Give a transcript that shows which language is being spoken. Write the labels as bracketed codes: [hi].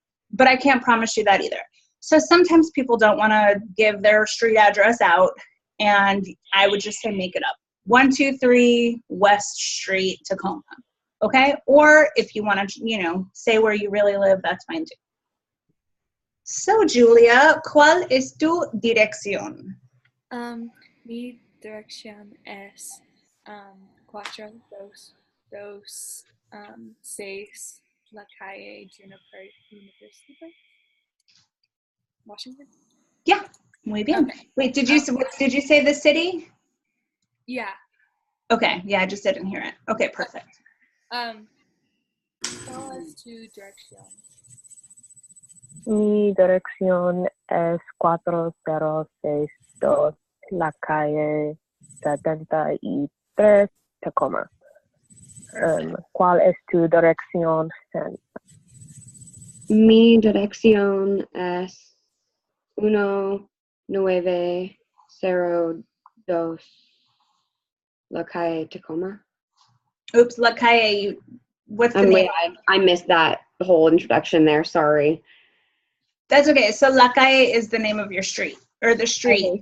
[en] But I can't promise you that either. So sometimes people don't wanna give their street address out, and I would just say make it up. 123 West Street, Tacoma, okay? Or if you wanna, say where you really live, that's fine too. [es] So Julia, ¿cuál es tu dirección? Mi dirección es 426 La Calle Juniper University, Washington. Yeah, muy bien. [en] Okay. Wait, did you say the city? Yeah. Okay, yeah, I just didn't hear it. Okay, perfect. [es] ¿Cuál es tu dirección? Mi dirección es 4062 La Calle 73, Tacoma. ¿Cuál es tu dirección? Mi dirección es 1902 La Calle, Tacoma. [en] Oops, La Calle. What's the name? Wait, I missed that whole introduction there. Sorry. That's okay. So La Calle is the name of your street or the street.